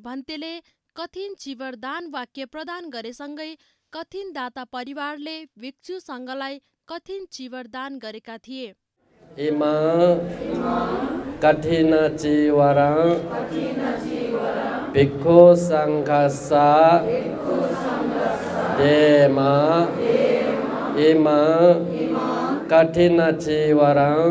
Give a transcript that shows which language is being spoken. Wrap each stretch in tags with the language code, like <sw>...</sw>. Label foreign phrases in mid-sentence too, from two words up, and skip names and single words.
<ne>भन्तेले कठिन चिवरदान वाक्य प्रदान गरेसँगै कठिन दाता परिवारले भिक्षु सङ्घलाई कठिन चिवरदान गरेका थिए।</ne> <pi>इमा कठिन चिवर भिक्षु सङ्घसा देमा इमा कठिन चिवर</pi>